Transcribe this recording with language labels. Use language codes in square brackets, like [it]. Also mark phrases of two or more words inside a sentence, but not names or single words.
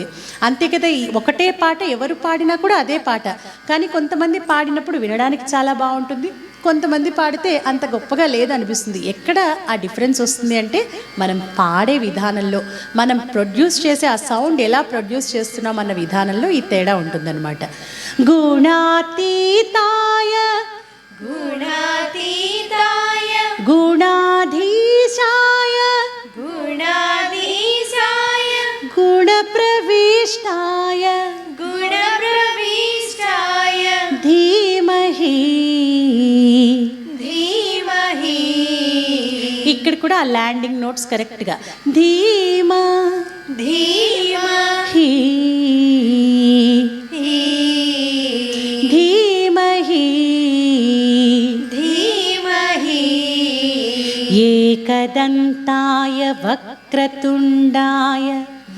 [te] అంతే కదా, ఈ ఒకటే పాట ఎవరు పాడినా కూడా అదే పాట, కానీ కొంతమంది పాడినప్పుడు వినడానికి చాలా బాగుంటుంది, కొంతమంది పాడితే అంత గొప్పగా లేదనిపిస్తుంది. ఎక్కడ ఆ డిఫరెన్స్ వస్తుంది అంటే మనం పాడే విధానంలో, మనం ప్రొడ్యూస్ చేసే ఆ సౌండ్ ఎలా ప్రొడ్యూస్ చేస్తున్నాం అన్న విధానంలో ఈ తేడా ఉంటుందన్నమాట. [sa] గుణాతీతాయ गुणातीताय గుణాధీశాయ गुणाधीशाय గుణప్రవిష్టాయ गुणप्रविष्टाय ధీమహి. धीमहि. [te] ఇక్కడ కూడా ఆ [en] landing notes [te] కరెక్ట్గా ధీమా [sa] धीमहि. ధీమహి धीमहि. ఏకదంతాయ వక్రతుండాయ